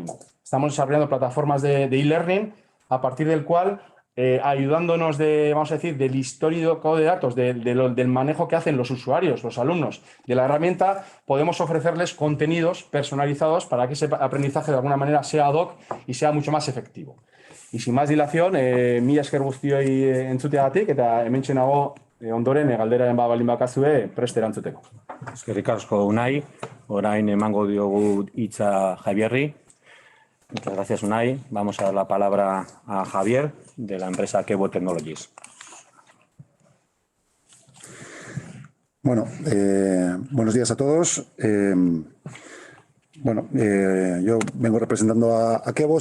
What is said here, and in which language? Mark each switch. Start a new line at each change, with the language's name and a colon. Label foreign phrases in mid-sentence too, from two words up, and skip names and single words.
Spanish: Estamos desarrollando plataformas de e-learning a partir del cual, ayudándonos vamos a decir, del histórico de datos, del manejo que hacen los usuarios, los alumnos de la herramienta, podemos ofrecerles contenidos personalizados para que ese aprendizaje de alguna manera sea
Latin: ad hoc
Spanish: y sea mucho más efectivo. Y sin más dilación,
Basque: mila esker guztioi entzuteagatik, eta hementxe nago ondoren galdera baldin bakazue prest erantzuteko. Eskerrik asko Unai, orain emango diogu hitza Javierri.
Spanish: Muchas gracias, Unai. Vamos a dar la palabra a Javier, de la empresa Kebo Technologies. Bueno, buenos días a todos. Yo vengo representando a Kebo.